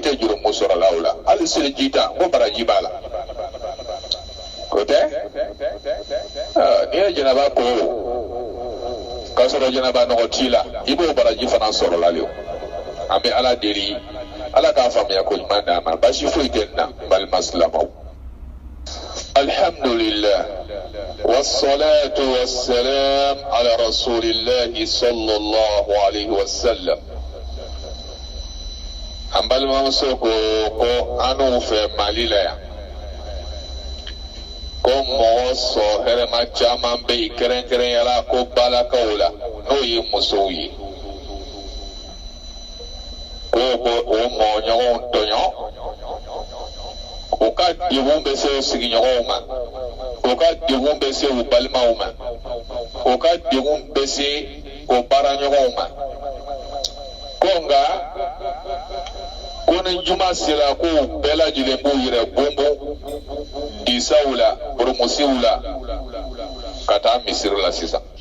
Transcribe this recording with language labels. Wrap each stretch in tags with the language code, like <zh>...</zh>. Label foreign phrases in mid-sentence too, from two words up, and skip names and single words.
<bm>tɛ jurumu sɔrɔ la o la hali seliji ta ko baraji b'a la o tɛ n'i ye jɛnɛba ko k'a sɔrɔ jɛnɛba nɔgɔ t'i la i b'o baraji fana sɔrɔ la le an bɛ ala deli ala k'a faamuya ko ɲuman d'an ma baasi foyi tɛ nin na balima silamɛw alhamdulillah</bm> <ar>والصلاة والسلام على رسول الله صلى الله عليه وسلم</ar> <bm>an balimamuso ko an'u fɛ mali la yan ko mɔgɔ sɔn hɛrɛma caman bɛ yen kɛrɛnkɛrɛnyala ko balakaw la n'o ye musow ye ko o mɔgɔɲɔgɔnw tɔɲɔ u ka degun bɛ se u sigiɲɔgɔnw ma u ka degun bɛ se u balimaw ma u ka degun bɛ se u baaraɲɔgɔnw ma ko nka ko ni juma sera ko u bɛɛ lajɛlen b'u yɛrɛ bonbon disaw la burumusiw la ka taa misiri la sisan</bm>